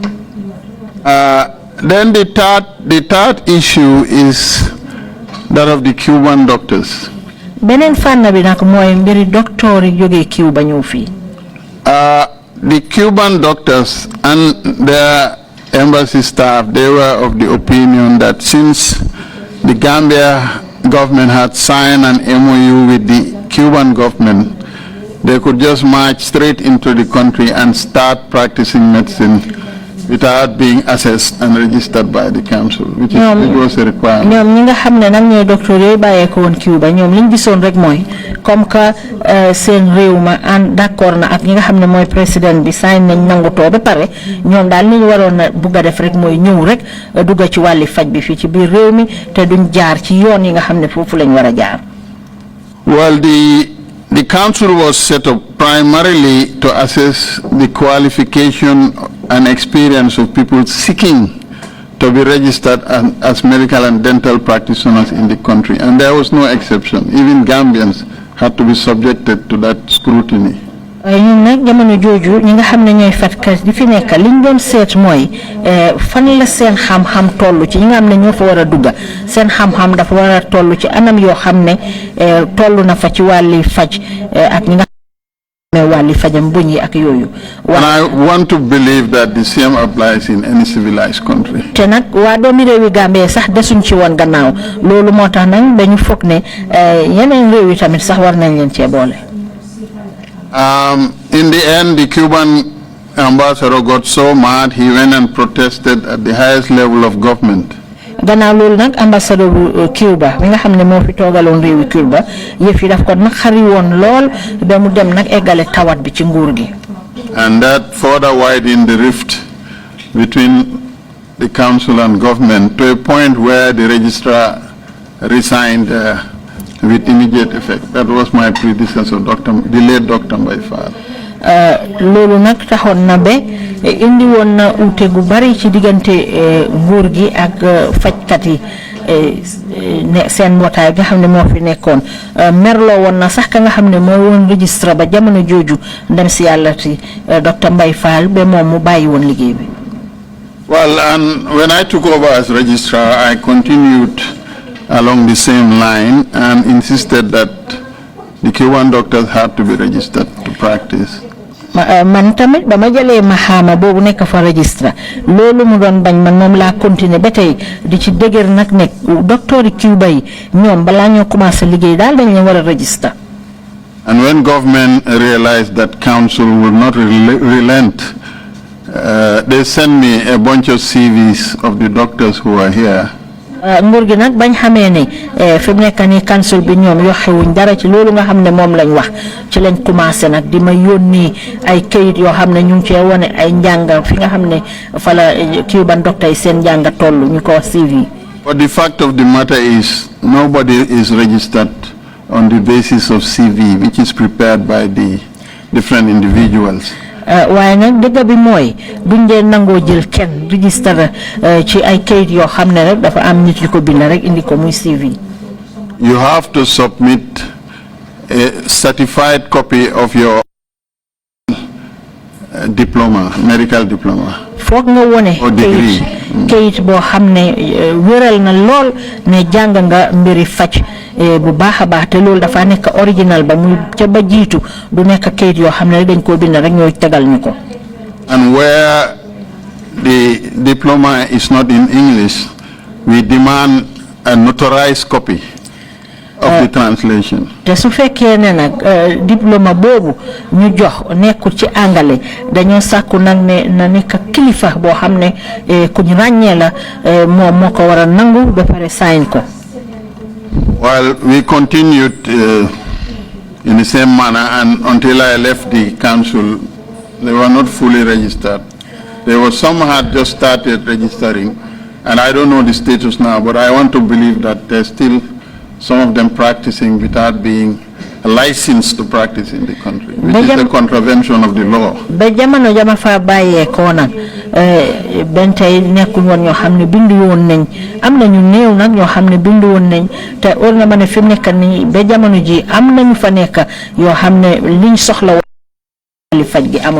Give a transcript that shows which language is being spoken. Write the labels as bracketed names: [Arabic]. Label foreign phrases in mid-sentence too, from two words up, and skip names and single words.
[English] Then the third issue is that of the Cuban doctors. [Wolof] beneen fànn bi nag mooy mbiri docteur yi jógee Cuba ñëw fii. [English] The Cuban doctors and their embassy staff, they were of the opinion that since the Gambia government had signed an MOU with the Cuban government, they could just march straight into the country and start practicing medicine without being assessed and registered by the council, which was a requirement. [Wolof] ñoom ñi nga xam ne nag ñooy docteur yooyu bàyyeeko woon Cuba ñoom liñ gisoon rek mooy [French] comme que [Wolof] seen réew ma d'accord na ak ñi nga xam ne mooy président bi sign nañ nangutoo ba pare ñoom daal li ñu waroon a bugg a def rek mooy ñëw rek dugga ci wàlli faj bi fii ci biir réew mi te duñ jaar ci yoon yi nga xam ne foofu lañ war a jaar. [English] Well, the council was set up primarily to assess the qualification and experience of people seeking to be registered as medical and dental practitioners in the country, and there was no exception. Even Gambians had to be subjected to that scrutiny. [Wolof] ñun nag jamono jooju ñi nga xam ne ñooy fatkat di fi nekk liñ doon seet mooy fan la seen xam-xam toll ci ñi nga xam ne ñoo fa war a dugga seen xam-xam dafa war a toll ci anam yoo xam ne toll na fa ci wàlli faj ak ñi nga xam ne wàlli fajam buñ yi ak yooyu. [English] And I want to believe that the same applies in any civilized country. [Wolof] te nag waa doomi réewi Gambie sax desuñ ci woon gannaaw loolu moo tax nag dañu foog ne yeneen réew yi tamit sax war nañ leen cee boole. [English] In the end, the Cuban ambassador got so mad, he went and protested at the highest level of government. [Wolof] gannaaw loolu nag ambassadeur bu Cuba mi nga xam ne moo fi toogaloon réewi Cuba yëf yi daf ko naqari woon lool ba mu dem nag eggale tawat bi ci nguur gi. [English] And that further widened the rift between the council and government to a point where the registrar resigned with immediate effect. That was my predecessor, the late Dr. Mbaye. [Wolof] loolu nag taxoon na ba indi woon na uute gu bari ci diggante nguur gi ak fajkat yi seen mbootaay nga xam ne moo fi nekkoon merloo woon na sax ka nga xam ne moo woon registre ba jamono jooju dem si yàlla ti Dr. Mbaye Fall ba moom mu bàyyi woon liggéey bi. [English] Well, and when I took over as registrar, I continued along the same line and insisted that the Cuban doctors had to be registered to practice. [Wolof] man tamit ba ma jëlee maxaama boobu nekk fa registre loolu mu doon bañ man moom laa continuer ba tey di ci dëgër nag nekk docteur yi Cuba yi ñoom balaa ñoo commencé liggéey daal dañ leen war a registre. [English] And when government realized that council would not relent, they sent me a bunch of CVs of the doctors who are here. [Wolof] nguur gi nag bañ xamee ne fi mu nekk nii council bi ñoom yoxewuñ dara ci loolu nga xam ne moom lañ wax ci lañ commencé nag di ma yónni ay këyit yoo xam ne ñu ngi cee wane ay njàng fi nga xam ne fa la Cuban docteur yi seen njàng toll ñu ko wax CV. [English] But the fact of the matter is nobody is registered on the basis of CV, which is prepared by the different individuals. [Wolof] waaye nag dëgg bi mooy buñ dee nangoo jël kenn registre ci ay kayit yoo xam ne rek dafa am nit yu ko bind rek indi ko muy CV. [English] You have to submit a certified copy of your diploma, medical diploma. [Wolof] Foog nga wone [English] Or degree. [Wolof] kayit boo xam ne wéral na lool ne jàng nga mbiri faj bu baax a baax te loolu dafa nekk original ba muy ca ba jiitu du nekk kayit yoo xam ne dañ koo bind rek ñooy tegal ñu ko. [English] And where the diploma is not in English, we demand a notarized copy of the translation. [Wolof] te su fekkee ne nag diplôme boobu ñu jox nekkul ci angale dañoo sàkku nag ne na nekk kilifa boo xam ne ku ñu ràññee la moom moo ko war a nangu ba pare sign ko. [English] While we continued in the same manner, and until I left the council, they were not fully registered. There was some had just started registering, and I don't know the status now, but I want to believe that there's still some of them practicing without being licensed to practice in the country, which is a contravention of the law. [Wolof] ba jamono jama fa bàyyee ko nag ben tey nekkul woon ñoo xam ne bindu woon nañ am nañu néew nag ñoo xam ne bindu woon nañ te war na ma ne fi mu nekk nii ba jamono ji am nañu fa nekk yoo xam ne liñ soxla wali faj gi amuñ.